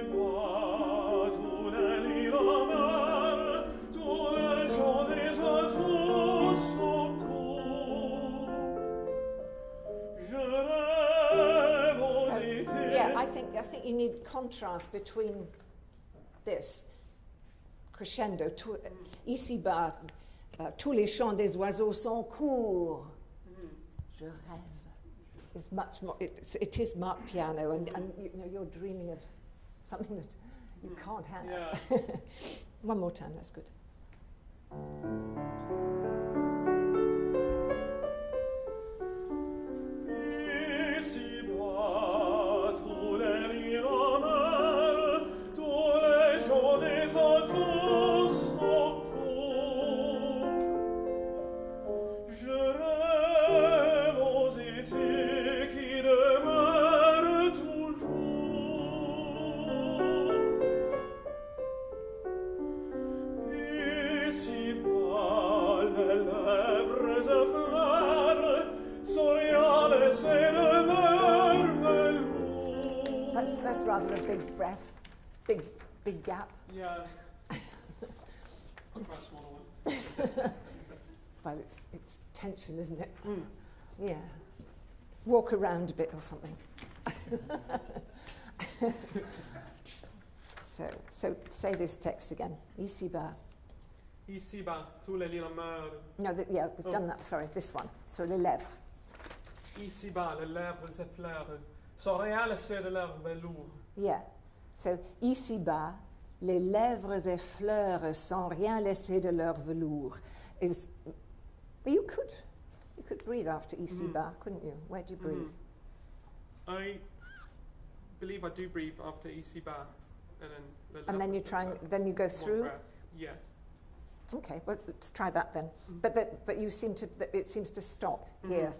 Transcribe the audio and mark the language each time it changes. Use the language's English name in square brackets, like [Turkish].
[French] Ici-bas, tous les lilas meurent, tous les chants des oiseaux sont courts. Je rêve aux étés. [English] Yeah, I think you need contrast between this crescendo. [French] Ici-bas, tous les chants des oiseaux sont courts. Je rêve. [English] It's much more. It is marked piano, and you know you're dreaming of something that you can't have. Yeah. One more time. That's good. [French] Ici-bas, tous les lilas meurent, tous les chants des oiseaux sont courts. Je rêve aux étés qui demeurent toujours. Ici-bas, les lèvres effleurent, souriant l'essai de leur velours. [English] That's rather a big breath, big gap. Yeah. I'll try a smaller one. Well, it's tension, isn't it? Yeah. Walk around a bit or something. So say this text again. [French] Ici-bas. Ici-bas, tous les lilas meurent. [English] No, we've done that. Sorry, this one. So [French] les lèvres. Ici-bas, les lèvres effleurent, sans rien laisser de leur velours. [English] Yeah. [French] So ici-bas, les lèvres effleurent sans rien laisser de leur velours. [English] Well, you could breathe after ici-bas, couldn't you? Where do you breathe? I believe I do breathe after ici-bas, and then the And then you then you go through. breath. Yes. Okay, well, let's try that then. But it seems to stop here.